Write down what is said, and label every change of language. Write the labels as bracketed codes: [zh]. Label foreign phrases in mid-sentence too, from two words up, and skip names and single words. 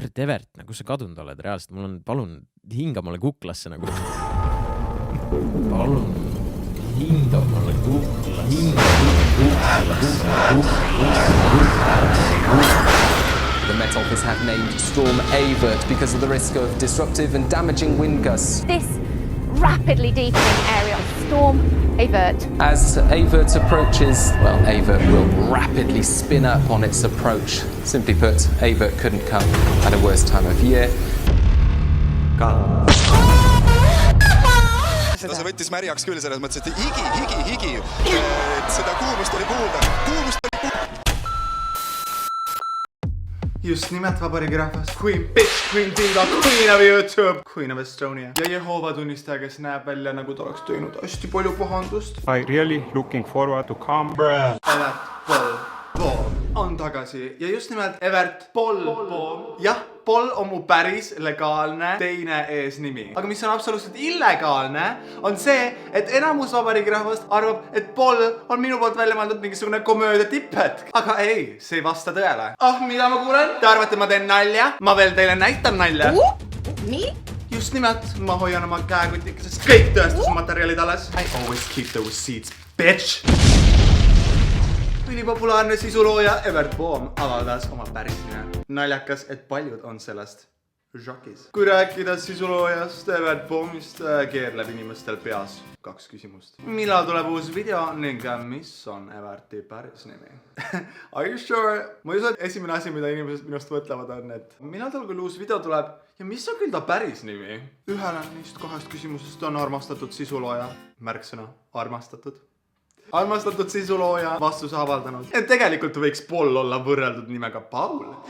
[et] Evert, nagu sa kadunud oled reaalselt, mul on, palun, hinga mulle kuklasse nagu. Palun, hinga mulle kuklasse. [en] The Met Office have named Storm Evert because of the risk of disruptive and damaging wind gusts. This rapidly deepening area of Storm Evert. As Evert approaches, well, Evert will rapidly spin up on its approach. Simply put, Evert couldn't come at a worse time of year. [et] See võttis märjaks küll selles mõttes, et higi. Et seda kuumust oli kuulda. Just nimelt vabariigi rahvas. [en] Queen bitch, Queen Diva, Queen of YouTube, Queen of Estonia. [et] Ja Jehova tunnistaja, kes näeb välja nagu ta oleks teinud hästi palju pahandust. [en] I really looking forward to come. [et] Evert Pool on tagasi. Ja just nimelt Evert Pool. Jah, Pool on mu päris legaalne teine eesnimi. Aga mis on absoluutselt illegaalne, on see, et enamus vabariigi rahvast arvab, et Pool on minu poolt välja mõeldud mingisugune komöödia tipphetk. Aga ei, see ei vasta tõele. Mida ma kuulen? Te arvate, ma teen nalja? Ma veel teile näitan nalja. Nii? Just nimelt, ma hoian oma käekutikesest kõik tõestusmaterjalid alles. [en] I always keep the receipts, bitch! [et] Ülipopulaarne sisulooja Evert Poom avaldas oma päris nime. Naljakas, et paljud on sellest žokis. Kui rääkida sisuloojast Evert Poomist, keerleb inimestel peas 2 küsimust. Millal tuleb uus video ning mis on Everti päris nimi? [en] Are you sure? [et] Ma usun, et esimene asi, mida inimesed minust mõtlevad on, et millal tal küll uus video tuleb ja mis on küll ta päris nimi? Ühele neist 2 küsimusest on armastatud sisulooja. Märksõna armastatud. Armastatud sisulooja vastuse avaldanud. Et tegelikult võiks Pool olla võrreldud nimega Paul.